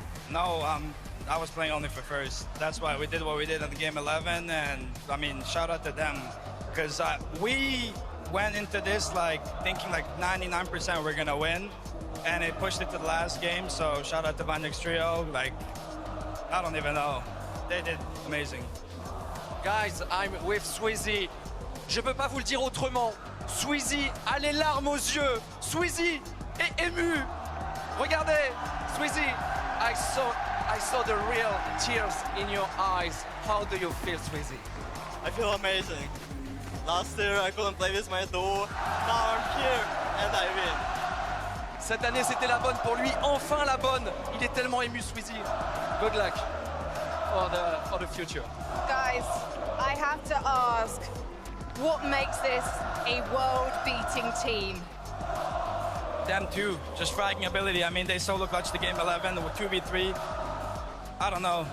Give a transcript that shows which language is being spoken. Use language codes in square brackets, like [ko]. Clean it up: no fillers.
[en] No, I was playing only for first. That's why we did what we did in the game 11, and I mean, shout out to them, because we went into this like thinking like 99% we're gonna win, and it pushed it to the last game. So shout out to Vanix Trio. Like, I don't even know, they did amazing. Guys, I'm with Swizzy. [fr] Je peux pas vous le dire autrement. Swizzy a les larmes aux yeux. Swizzy est ému. Regardez, [en] Swizzy, I saw the real tears in your eyes. How do you feel, Swizzy? I feel amazing. Last year I couldn't play with my duo. Now I'm here and I win. [fr] Cette année, c'était la bonne pour lui. Enfin la bonne. Il est tellement ému, Swizzy. [en] Good luck for the future. Guys, I have to ask, what makes this a world-beating team? Them too, just fragging ability. I mean, they solo clutched the game 11 with 2v3. I don't know.